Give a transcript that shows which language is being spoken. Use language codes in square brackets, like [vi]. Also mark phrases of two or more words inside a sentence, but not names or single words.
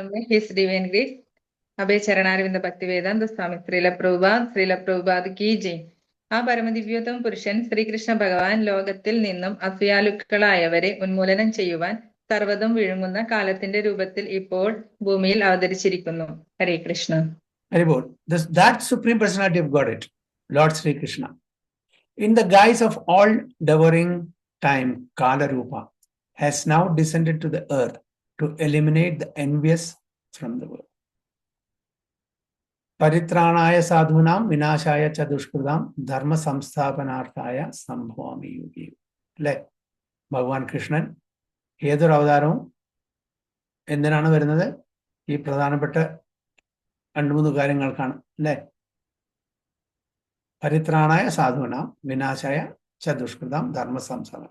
[en] His Divine Grace [hi] അഭയ ചരണാരവിന്ദ ഭക്തിവേദാന്ത സ്വാമി ശ്രീല പ്രഭുപാദ് की जय. [ml] ആ പരമദിവ്യോത്തമ പുരുഷൻ ശ്രീകൃഷ്ണ ഭഗവാൻ ലോകത്തിൽ നിന്നും അസൂയാലുക്കളായവരെ ഉന്മൂലനം ചെയ്യുവാൻ സർവ്വതും വിഴുങ്ങുന്ന കാലത്തിന്റെ രൂപത്തിൽ ഇപ്പോൾ ഭൂമിയിൽ അവതരിച്ചിരിക്കുന്നു. ഹരേ കൃഷ്ണ. Haribol. [en] That Supreme Personality of Godhead, Lord Sri Krishna, in the guise of all devouring time, Kala Rupa, has now descended to the earth to eliminate the envious from the world. [sa] परित्राणाय साधूनां विनाशाय च दुष्कृतं धर्म संस्थापनार्थाय सम्भवामि युगि. [ml] അല്ലെ, ഭഗവാൻ കൃഷ്ണൻ ഏതൊരു അവതാരവും എന്തിനാണ് വരുന്നത്? ഈ പ്രധാനപ്പെട്ട 2-3 കാര്യങ്ങൾക്കാണ്. അല്ലെ, [sa] പരിത്രാണായ സാധുനാം വിനാശായ ച ദുഷ്കൃതം ധർമ്മ സംസ്ഥാനം.